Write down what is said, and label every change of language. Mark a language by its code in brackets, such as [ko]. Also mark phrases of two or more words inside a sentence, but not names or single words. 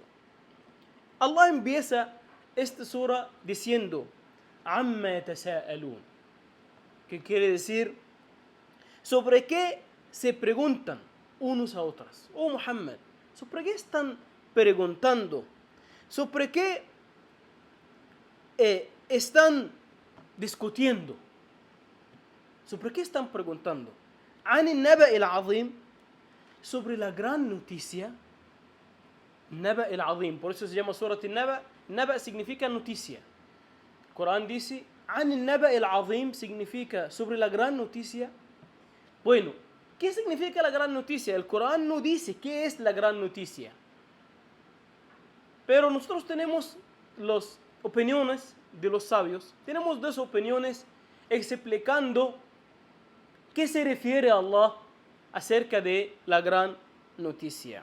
[es] Allah empieza esta sura diciendo, [ar] عمّ يتساءلون, [es] que quiere decir, ¿sobre qué se preguntan unos a otros? Oh Muhammad, ¿sobre qué están preguntando? ¿Sobre qué están discutiendo? ¿Sobre qué están preguntando? [ar] عن النبأ العظيم, [es] sobre la gran noticia. [ar] النبأ العظيم, [es] por eso se llama Surat al-Naba. Naba significa noticia. El Corán dice, [ar] عن النبأ العظيم [es] significa sobre la gran noticia. Bueno, ¿qué significa la gran noticia? El Corán no dice qué es la gran noticia. Pero nosotros tenemos las opiniones de los sabios. Tenemos dos opiniones explicando qué se refiere a Allah acerca de la gran noticia.